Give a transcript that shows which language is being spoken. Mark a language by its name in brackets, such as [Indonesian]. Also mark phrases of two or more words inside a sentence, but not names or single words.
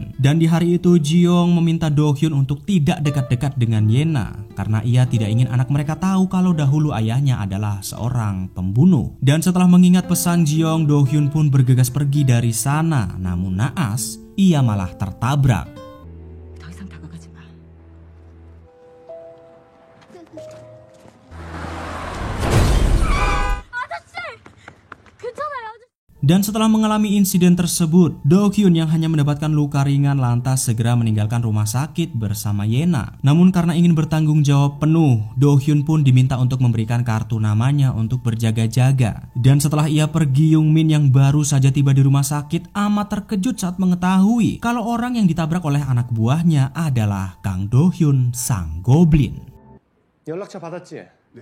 [Indonesian] Dan di hari itu Jeong meminta Do Hyun untuk tidak dekat-dekat dengan Yena karena ia tidak ingin anak mereka tahu kalau dahulu ayahnya adalah seorang pembunuh. Dan setelah mengingat pesan Jeong, Do Hyun pun bergegas pergi dari sana. Namun naas, ia malah tertabrak. [Korean] 더 이상 다가가지 마. [Indonesian] Dan setelah mengalami insiden tersebut, Do Hyun yang hanya mendapatkan luka ringan lantas segera meninggalkan rumah sakit bersama Yena. Namun karena ingin bertanggung jawab penuh, Do Hyun pun diminta untuk memberikan kartu namanya untuk berjaga-jaga. Dan setelah ia pergi, Young Min yang baru saja tiba di rumah sakit amat terkejut saat mengetahui kalau orang yang ditabrak oleh anak buahnya adalah Kang Do Hyun, sang goblin. [Korean] 연락처 받았지?